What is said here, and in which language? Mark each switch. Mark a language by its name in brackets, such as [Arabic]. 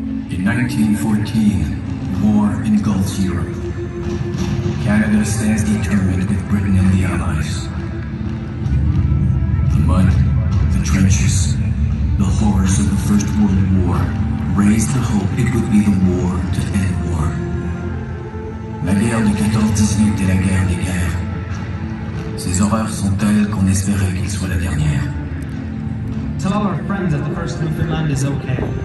[English] In 1914, war engulfs Europe. Canada stands determined with Britain and the Allies. The mud, the trenches, the horrors of the First World War raised the hope it would be the war to end war. [French] La guerre de 14-18 est la guerre des guerres. Ces horreurs sont telles qu'on espérait qu'il soit la dernière. [English] Tell all our friends that the first Newfoundland is okay.